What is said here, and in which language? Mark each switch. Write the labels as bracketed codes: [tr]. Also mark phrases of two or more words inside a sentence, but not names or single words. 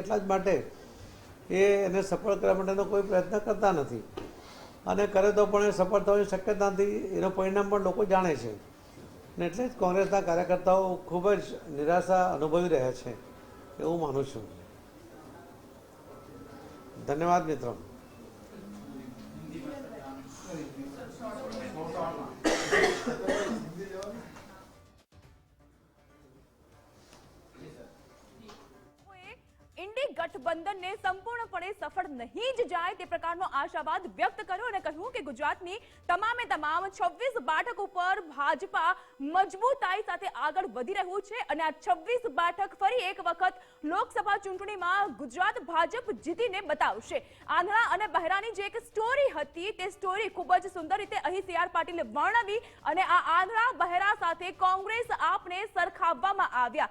[gu] એટલા જ માટે એ એને સફળ કરવા માટેનો કોઈ પ્રયત્ન કરતા નથી અને કરે તો પણ એ સફળ થવાની શક્યતા નથી. એનું પરિણામ પણ લોકો જાણે છે અને એટલે જ કોંગ્રેસના કાર્યકર્તાઓ ખૂબ જ નિરાશા અનુભવી રહ્યા છે એવું માનું છું. ધન્યવાદ મિત્રો. ઇન્ડી ગઠબંધન ને સંપૂર્ણપણે સફળ નહીં જ જાય તે પ્રકારનો આશાવાદ વ્યક્ત કર્યો અને કહ્યું કે ગુજરાતની તમામે તમામ 26 બેઠકો પર ભાજપા મજબૂતાઈ સાથે આગળ વધી રહ્યું છે અને આ 26 બેઠક ફરી એક વખત લોકસભા ચૂંટણીમાં ગુજરાત ભાજપ જીતીને બતાવશે. આંધળા અને બહેરાની જે એક સ્ટોરી હતી તે સ્ટોરી ખૂબ જ સુંદર રીતે અહીં સીઆર પાટીલે વર્ણવી અને આ આંધળા બહેરા સાથે કોંગ્રેસ આપને સરખાવવામાં આવ્યા.